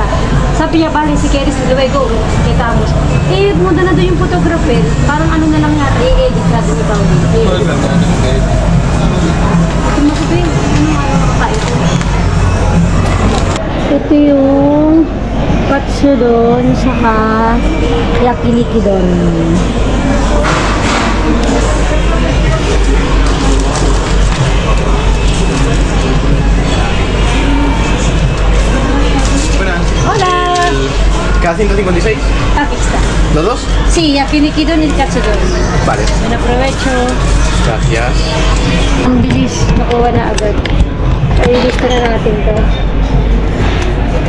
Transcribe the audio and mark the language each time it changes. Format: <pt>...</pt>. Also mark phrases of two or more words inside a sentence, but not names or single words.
<tl>Sabi niya, bali si Keris, luwego, kita mo. Muna na doon yung photographer, parang ano na lang yata, i-edit na doon ikaw. Ito yung katsudon saka yakiniku don.</tl> <es>Hola. ¿Cada 156? Aquí está. ¿Los dos? Sí, yakiniku don y katsudon. Vale. Buen aprovecho. Gracias.</es> <tl>Ang bilis, nakuha na agad. Ay, gusto na natin to.</tl>